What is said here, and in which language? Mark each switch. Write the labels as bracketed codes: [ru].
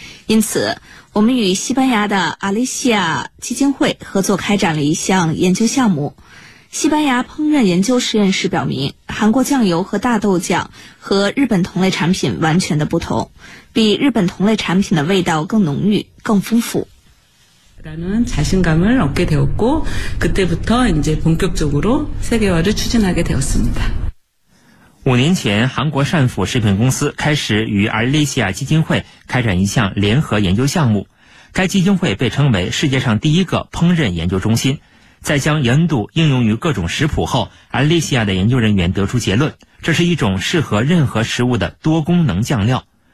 [zh] 因此，我们与西班牙的阿利西亚基金会合作开展了一项研究项目。西班牙烹饪研究实验室表明，韩国酱油和大豆酱和日本同类产品完全的不同，比日本同类产品的味道更浓郁、更丰富。 [ko] 라는자신감을얻게되었고그때부터이제본격적으로세계화를추진하게되었습니다 [zh] 5年前韩国善福食品公司开始与阿利西亚基金会开展一项联合研究项目，该基金会被称为世界上第一个烹饪研究中心。在将盐度应用于各种食谱后，阿利西亚的研究人员得出结论，这是一种适合任何食物的多功能酱料。